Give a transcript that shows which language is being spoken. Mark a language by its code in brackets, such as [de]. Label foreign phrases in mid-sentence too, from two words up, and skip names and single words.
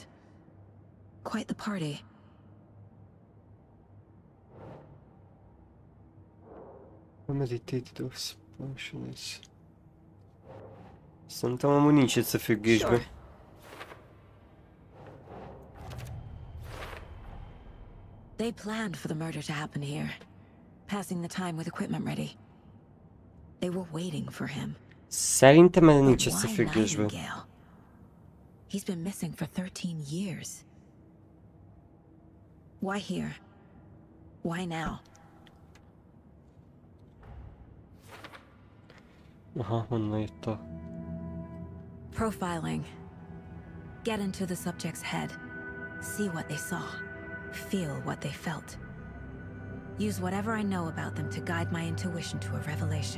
[en] Quite the party. Meditated of functions. [hu] Szerintem amúgy nincs összefüggésben. [en] They planned for the murder to happen here, passing the time with equipment ready. They were waiting for him. [hu] Szerintem ez nincs [en] But why [hu] összefüggésben. [en] Nightingale? He's been missing for 13 years. Why here? Why now? [hu] Aha, honnan jött a... [en] Profiling. Get into the subject's head. See what they saw. Feel what they felt. Use whatever I know about them to guide my intuition to a revelation.